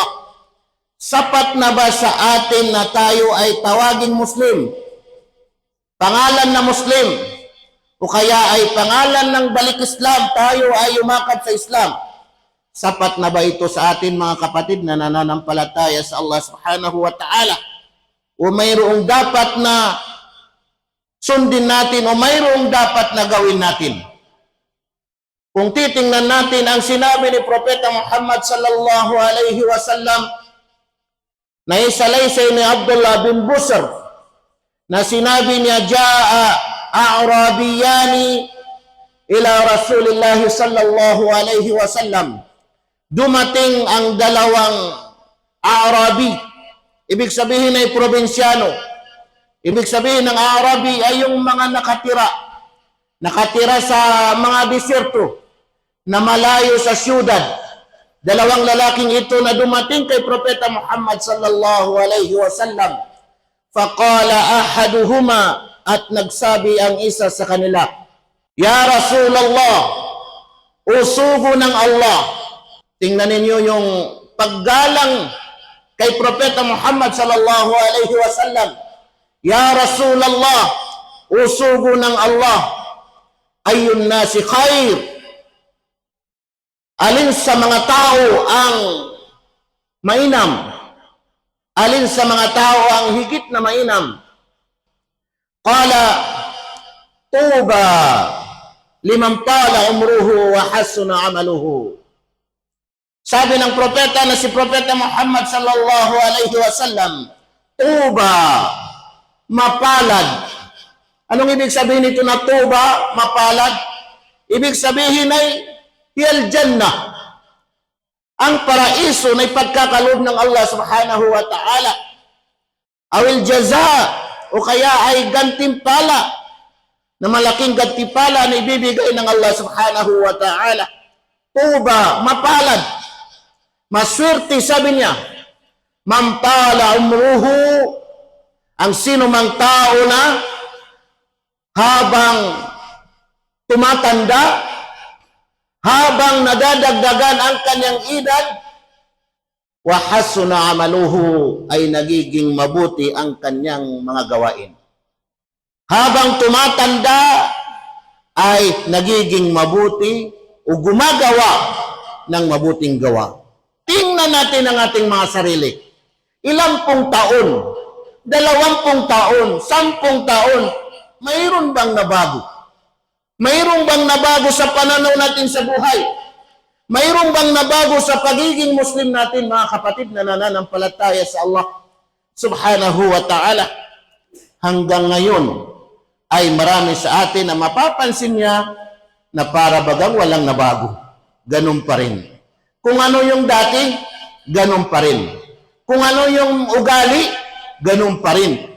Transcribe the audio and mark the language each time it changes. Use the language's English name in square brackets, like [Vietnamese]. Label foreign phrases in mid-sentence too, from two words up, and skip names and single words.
[Filipino] Sapat na ba sa atin na tayo ay tawaging Muslim? Pangalan na Muslim? O kaya ay pangalan ng balik Islam, tayo ay umakap sa Islam? Sapat na ba ito sa atin, mga kapatid na nananampalataya sa Allah [Arabic] سبحانه وتعالى? [Filipino] O mayroong dapat na sundin natin o mayroong dapat na gawin natin? Kung titingnan natin ang sinabi ni Propeta Muhammad [Arabic] صلى الله عليه وسلم [Filipino] na isalaysay ni Abdullah bin Busr, na sinabi niya, [Arabic] جاء أعرابيان إلى رسول الله صلى الله عليه وسلم. [Filipino] Dumating ang dalawang Arabi. Ibig sabihin ay probinsyano. Ibig sabihin ng Arabi ay yung mga nakatira sa mga desierto na malayo sa syudad. Dalawang lalaking ito na dumating kay Propeta Muhammad [Arabic] صلى الله عليه وسلم. فقال أحدهما, [Filipino] at nagsabi ang isa sa kanila, [Arabic] يا رسول الله, [Filipino] usugo ng Allah. Tingnan ninyo yung paggalang kay Propeta Muhammad [Arabic] صلى الله عليه وسلم. يا رسول الله, [Filipino] usugo ng Allah, [Arabic] أي الناس خير, [Filipino] Alin sa mga tao ang mainam? Alin sa mga tao ang higit na mainam? [Arabic] قال طوبى لمن طال عمره وحسن عمله. [Filipino] Sabi ng propeta na si Propeta Muhammad [Arabic] صلى الله عليه وسلم, [Filipino] tuba, mapalad. Anong ibig sabihin nito na tuba, mapalad? Ibig sabihin ay [Arabic] هي الجنة. [Filipino] Ang paraiso na ipagkakalob ng Allah [Arabic] سبحانه وتعالى. أو الجزاء, [Filipino] o kaya ay gantimpala, na malaking gantimpala na ibibigay ng Allah [Arabic] سبحانه وتعالى. [Filipino] Tuba, mapalad. Maswerte, sabi niya, [Arabic] من طال عمره, [Filipino] ang sino mang tao na habang tumatanda, habang nadadagdagan ang kanyang edad, [Arabic] وحسن عمله, [Filipino] ay nagiging mabuti ang kanyang mga gawain. Habang tumatanda, ay nagiging mabuti o gumagawa ng mabuting gawa. Tingnan natin ang ating mga sarili. Ilang pong taon, 20 taon, 10 taon, mayroon bang nabago? Mayroon bang nabago sa pananaw natin sa buhay? Mayroon bang nabago sa pagiging Muslim natin, mga kapatid na nananampalataya sa Allah [Arabic] سبحانه وتعالى? [Filipino] Hanggang ngayon ay marami sa atin na mapapansin niya na para bagang walang nabago. Ganun pa rin. Kung ano yung dati, ganun pa rin. Kung ano yung ugali, ganun pa rin.